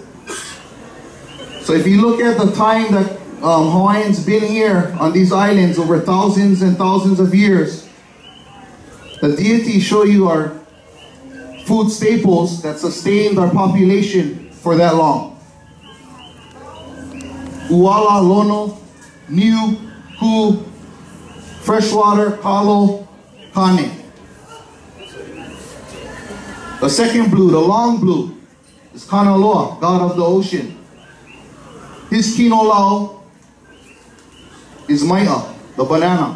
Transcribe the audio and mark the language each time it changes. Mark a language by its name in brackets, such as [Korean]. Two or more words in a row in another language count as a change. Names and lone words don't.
[English] So if you look at the time that Hawaiians been here on these islands over thousands and thousands of years, the deities show you our food staples that sustained our population for that long. [Hawaiian] Uala, lono, niu, hu, freshwater, kalo, kane. [English] The second blue, the long blue, is Kanaloa, god of the ocean. His kinolao is Maia, the banana.